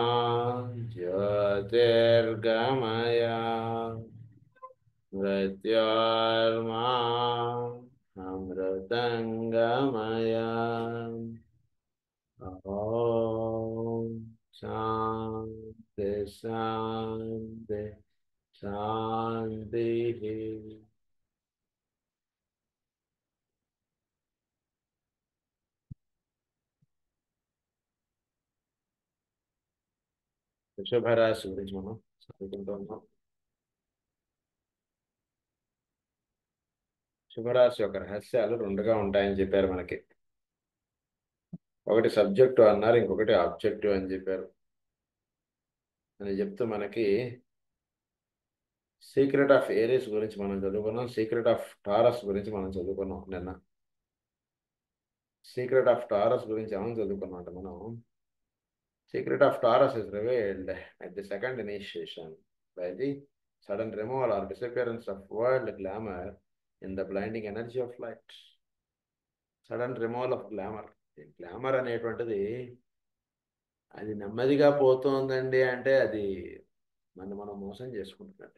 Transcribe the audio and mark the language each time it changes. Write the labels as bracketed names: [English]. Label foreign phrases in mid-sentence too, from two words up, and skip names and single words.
[Sanskrit] ज्योतिर्गमय मृत्योर्मा अमृतङ्गमय ॐ शान्ति शान्ति शान्तिः [Telugu] వృషభరాశి గురించి మనం చదువుకుంటున్నాం. శుభరాశి యొక్క రహస్యాలు రెండుగా ఉంటాయని చెప్పారు మనకి. ఒకటి సబ్జెక్టు అన్నారు, ఇంకొకటి ఆబ్జెక్టివ్ అని చెప్పారు. అని చెప్తూ మనకి [English] secret of Aries [Telugu] గురించి మనం చదువుకున్నాం, [English] secret of Taurus [Telugu] గురించి మనం చదువుకున్నాం నిన్న. [English] secret of Taurus [Telugu] గురించి ఏమని చదువుకున్నాం అంటే మనం, [English] secret of Taurus is revealed at the second initiation by the sudden removal or disappearance of world glamour in the blinding energy of light. sudden removal of glamour. [Telugu] గ్లామర్ అనేటువంటిది అది నెమ్మదిగా పోతుందండి అంటే అది మనం మోసం చేసుకుంటున్నట్టు.